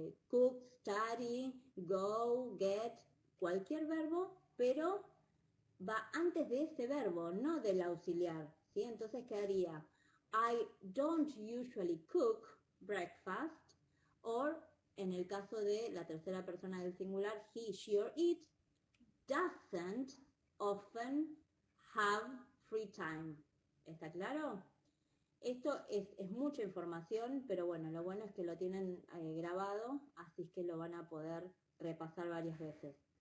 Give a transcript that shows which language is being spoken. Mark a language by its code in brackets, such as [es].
[en] Cook, study, go, get, [es] cualquier verbo, pero va antes de ese verbo, no del auxiliar, ¿sí? Entonces quedaría [en] I don't usually cook breakfast, or [es] en el caso de la tercera persona del singular, [en] he, she or it doesn't often have free time. [es] ¿Está claro? Esto es mucha información, pero bueno, lo bueno es que lo tienen grabado, así que lo van a poder repasar varias veces.